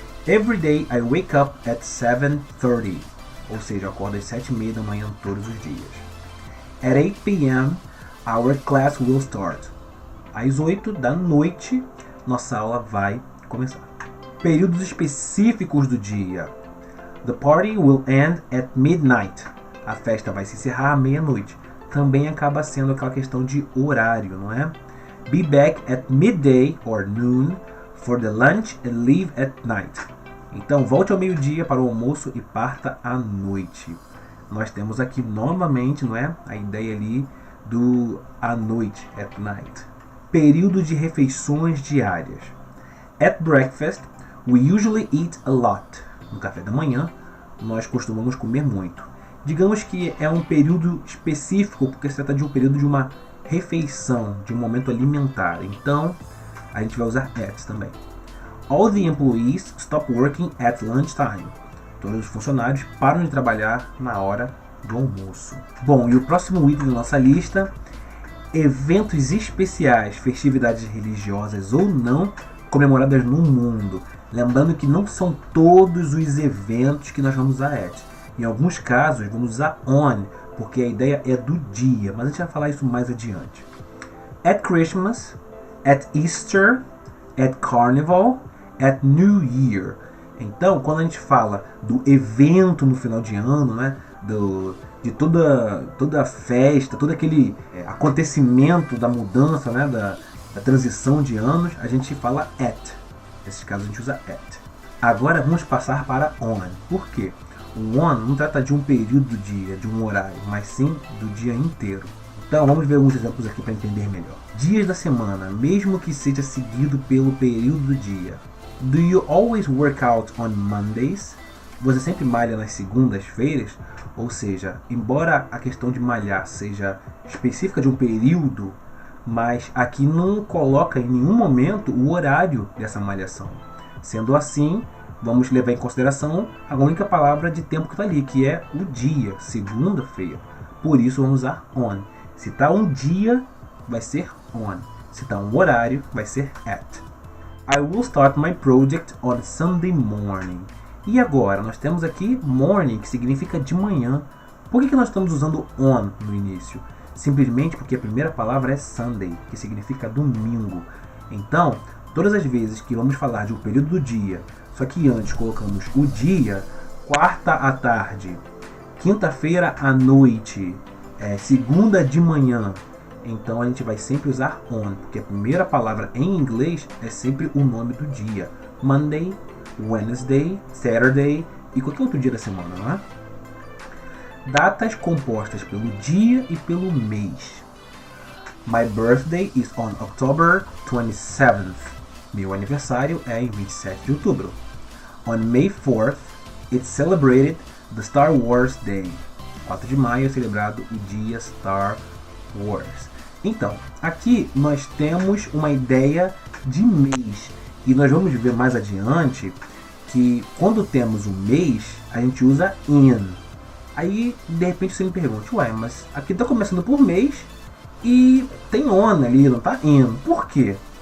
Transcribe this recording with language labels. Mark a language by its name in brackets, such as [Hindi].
[English] Every day I wake up at 7:30, [Portuguese] ou seja, eu acordo às 7:30 da manhã todos os dias. [English] At 8 p.m. our class will start. [Portuguese] Às 8 da noite, nossa aula vai começar. Períodos específicos do dia. [English] The party will end at midnight. [Portuguese] A festa vai se encerrar à meia-noite. Também acaba sendo aquela questão de horário, não é? [English] Be back at midday or noon for the lunch and leave at night. [Portuguese] Então, volte ao meio-dia para o almoço e parta à noite. Nós temos aqui novamente, não é? A ideia ali à noite, at night. Período de refeições diárias. [English] At breakfast, we usually eat a lot. [Portuguese] No café da manhã, nós costumamos comer muito. Digamos que é um período específico, porque se trata de um período de uma refeição, de um momento alimentar. Então, a gente vai usar at também. [English] All the employees stop working at lunchtime. [Portuguese] Todos os funcionários param de trabalhar na hora do almoço. Bom, e o próximo item da nossa lista: eventos especiais, festividades religiosas ou não, comemoradas no mundo. Lembrando que não são todos os eventos que nós vamos usar at. Em alguns casos, vamos usar on, porque a ideia é do dia, mas a gente vai falar isso mais adiante. [English] At Christmas, at Easter, at Carnival, at New Year. [Portuguese] Então, quando a gente fala do evento no final de ano, né, de toda a festa, todo aquele acontecimento da mudança, né, da transição de anos, a gente fala at. Nesses casos a gente usa at. Agora vamos passar para on. Por quê? O on não trata de um período do dia, de um horário, mas sim do dia inteiro. Então vamos ver alguns exemplos aqui para entender melhor. Dias da semana, mesmo que seja seguido pelo período do dia. [English] Do you always work out on Mondays? [Portuguese] Você sempre malha nas segundas-feiras? Ou seja, embora a questão de malhar seja específica de um período, mas aqui não coloca em nenhum momento o horário dessa malhação. Sendo assim, vamos levar em consideração a única palavra de tempo que está ali, que é o dia, segunda-feira. Por isso vamos usar on. Se está um dia, vai ser on. Se está um horário, vai ser at. [English] I will start my project on Sunday morning. [Portuguese] E agora, nós temos aqui morning, que significa de manhã. Por que nós estamos usando on no início? Simplesmente porque a primeira palavra é Sunday, que significa domingo. Então, todas as vezes que vamos falar de um período do dia, só que antes colocamos o dia, quarta à tarde, quinta-feira à noite, segunda de manhã, então a gente vai sempre usar on, porque a primeira palavra em inglês é sempre o nome do dia. Monday, Wednesday, Saturday e qualquer outro dia da semana, não é? Datas compostas pelo dia e pelo mês. [English] My birthday is on October 27th. [Portuguese] Meu aniversário é em 27 de outubro. [English] On May 4th, it's celebrated the Star Wars Day. [Portuguese] 4 de maio é celebrado o dia Star Wars. Então, aqui nós temos uma ideia de mês. E nós vamos ver mais adiante que quando temos o mês, a gente usa in. Aí, de repente, você me pergunta, ué, mas aqui está começando por mês e tem on ali, não está in. Por quê?